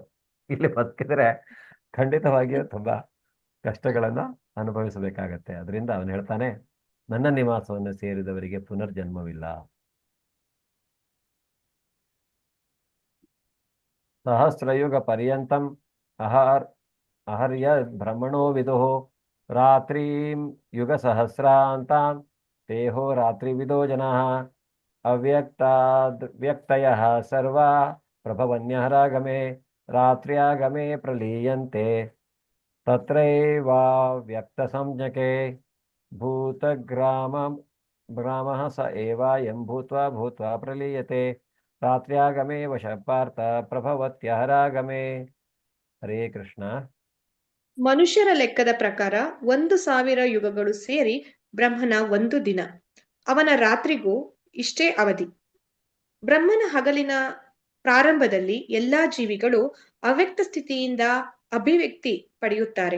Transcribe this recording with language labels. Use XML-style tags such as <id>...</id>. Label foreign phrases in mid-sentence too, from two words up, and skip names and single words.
<kn>ಇಲ್ಲಿ ಬದುಕಿದ್ರೆ ಖಂಡಿತವಾಗಿಯೂ ತುಂಬಾ ಕಷ್ಟಗಳನ್ನ ಅನುಭವಿಸಬೇಕಾಗತ್ತೆ. ಅದರಿಂದ ಅವನು ಹೇಳ್ತಾನೆ, ನನ್ನ ನಿವಾಸವನ್ನು ಸೇರಿದವರಿಗೆ ಪುನರ್ಜನ್ಮವಿಲ್ಲ.</kn> <sa>ಸಹಸ್ರಯುಗ ಪರ್ಯಂತಂ ಅಹರ್ಯ ಭ್ರಮಣೋ ವಿದುಃ ರಾತ್ರಿಂ ಯುಗ ಸಹಸ್ರಾಂತಾಂ ತೇಹೋ ರಾತ್ರಿವಿದೋ ಜನಃ ಅವ್ಯಕ್ತಯಃ ಸರ್ವಾ ಪ್ರಭವನ್ಯಹರಾಗಮೆ ರಾತ್ರ್ಯಾಗಮೆ ಪ್ರಲೀಯಂತೆ ತತ್ರೈವಾವ್ಯಕ್ತ ಸಂಜ್ಞಕೆ ಭೂತಗ್ರಾಮಃ ಸ ಏವಾಯಂ ಭೂತ್ವಾ ಪ್ರಲೀಯತೆ ರಾತ್ರ್ಯಾಗಮೇ ವಶ ಪಾರ್ಥ ಪ್ರಭವತ್ಯಹರಾಗಮೆ.</sa> <kn>ಹರೇ ಕೃಷ್ಣ. ಮನುಷ್ಯರ ಲೆಕ್ಕದ ಪ್ರಕಾರ 1,000 ಯುಗಗಳು ಸೇರಿ ಬ್ರಹ್ಮನ 1 ದಿನ. ಅವನ ರಾತ್ರಿಗೂ ಇಷ್ಟೇ ಅವಧಿ. ಬ್ರಹ್ಮನ ಹಗಲಿನ ಪ್ರಾರಂಭದಲ್ಲಿ ಎಲ್ಲಾ ಜೀವಿಗಳು ಅವ್ಯಕ್ತ ಸ್ಥಿತಿಯಿಂದ ಅಭಿವ್ಯಕ್ತಿ ಪಡೆಯುತ್ತಾರೆ.</kn>